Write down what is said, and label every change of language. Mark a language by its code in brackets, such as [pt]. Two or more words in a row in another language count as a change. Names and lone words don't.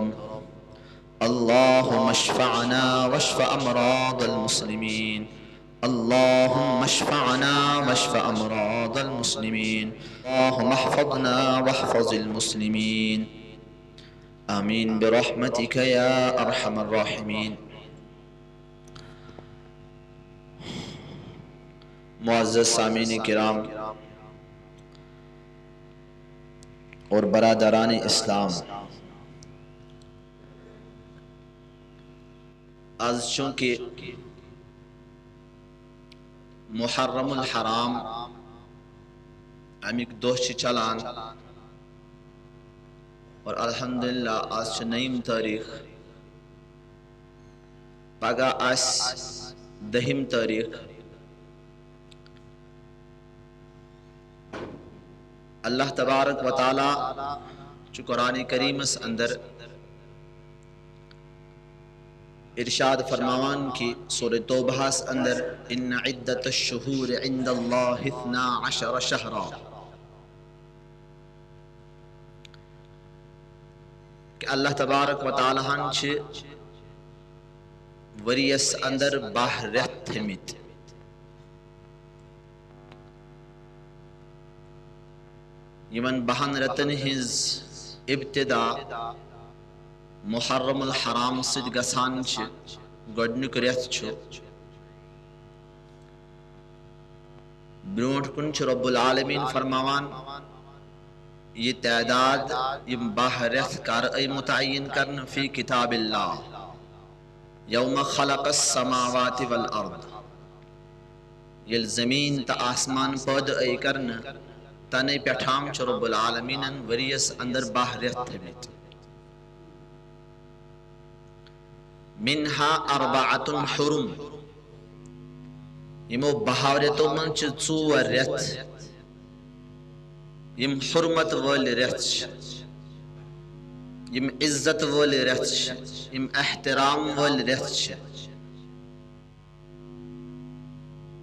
[ar] اللهم اشفعنا واشف أمراض المسلمين. اللهم اشفعنا واشف أمراض المسلمين. اللهم احفظنا واحفظ المسلمين. آمين برحمتك يا أرحم الراحمين. [ur] معزز سامعین کرام اور برادران اسلام، [ks] آز چونکہ محرم الحرام امیک دہ چلان اور الحمدللہ آز نیم تاریخ، پگہ آس دہم تاریخ. اللہ تبارک و تعالی چو قرآن کریم اس اندر ارشاد فرماوان کی سورہ توبہ اس اندر: [ar] ان عدت الشہور عند اللہ 12 شہرا، [ks] کہ اللہ تبارک و تعالی ہن چھ وریس اندر 12 رٮ۪تھ تھٲمٕتۍ. یمن 12 رٮ۪تن ہنز ابتدا محرم الحرام سۭتۍ گژھان چھِ. گۄڈنیُک رٮ۪تھ چھُ، برونٛٹھ کُن چھُ رب العالمین فرماوان یہ تعداد یم 12 رٮ۪تھ کر متعین کرنہٕ [ar] فی کتاب اللہ یوم خلق السماوات والارض، [ks] ییٚلہِ زمین تہٕ آسمان پٲدٕ کرنہٕ تنے پٮ۪ٹھام چھُ رب العالمینن ؤرِیس اندر 12 رٮ۪تھ تھٲمٕتۍ. [ar] منہا 4 حرم، [ks] یمو 12 رٮ۪تو منٛز چھِ 4 رٮ۪تھ یم حرمت وٲلۍ رٮ۪تھ چھِ، یم عزت وٲلۍ رٮ۪تھ چھِ، یم احترام وٲلۍ رٮ۪تھ چھِ.